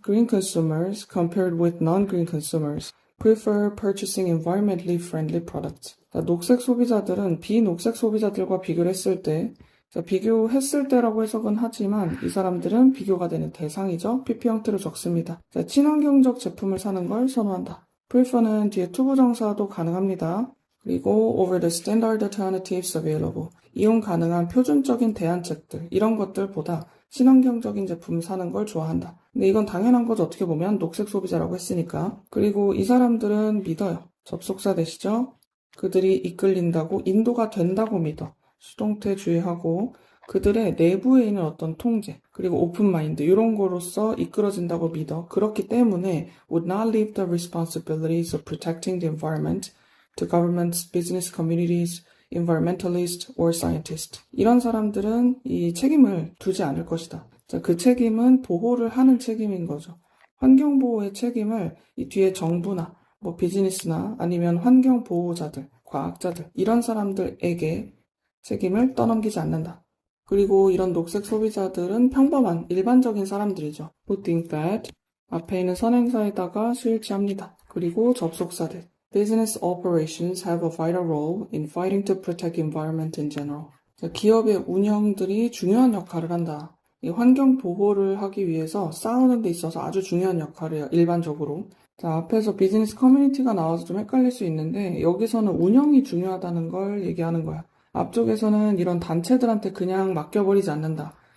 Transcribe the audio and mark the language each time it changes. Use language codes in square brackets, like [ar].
[en] Green consumers compared with non-green consumers prefer purchasing environmentally friendly products. [ko] 자, 녹색 소비자들은 비녹색 소비자들과 비교를 했을 때, 자, 비교했을 때라고 해석은 하지만 이 사람들은 비교가 되는 대상이죠. PP 형태로 적습니다. 자, 친환경적 제품을 사는 걸 선호한다. prefer는 뒤에 투부정사도 가능합니다. 그리고 [en] over the standard alternatives available. [ko] 이용 가능한 표준적인 대안책들, 이런 것들보다 친환경적인 제품 사는 걸 좋아한다. 근데 이건 당연한 거죠. 어떻게 보면 녹색 소비자라고 했으니까. 그리고 이 사람들은 믿어요. 접속사 되시죠? 그들이 이끌린다고, 인도가 된다고 믿어. 수동태 주의하고 그들의 내부에 있는 어떤 통제, 그리고 오픈마인드 이런 거로서 이끌어진다고 믿어. 그렇기 때문에 [en] would not leave the responsibilities of protecting the environment to governments, business communities, environmentalist or scientist. [ko] 이런 사람들은 이 책임을 두지 않을 것이다. 자, 그 책임은 보호를 하는 책임인 거죠. 환경보호의 책임을 이 뒤에 정부나 비즈니스나 아니면 환경보호자들, 과학자들 이런 사람들에게 책임을 떠넘기지 않는다. 그리고 이런 녹색 소비자들은 평범한 일반적인 사람들이죠. [en] Who think that [ko] 앞에 있는 선행사에다가 수일치합니다. 그리고 접속사들. [en] Business operations have a vital role in fighting to protect environment in general. [ko] 기업의 운영들이 중요한 역할을 한다. 이 환경 보호를 하기 위해서 싸우는 데 있어서 아주 중요한 역할을 해요. 일반적으로. 자, 앞에서 비즈니스 커뮤니티가 나와서 좀 헷갈릴 수 있는데 여기서는 운영이 중요하다는 걸 얘기하는 거야. 앞쪽에서는 이런 단체들한테 그냥 맡겨버리지 않는다.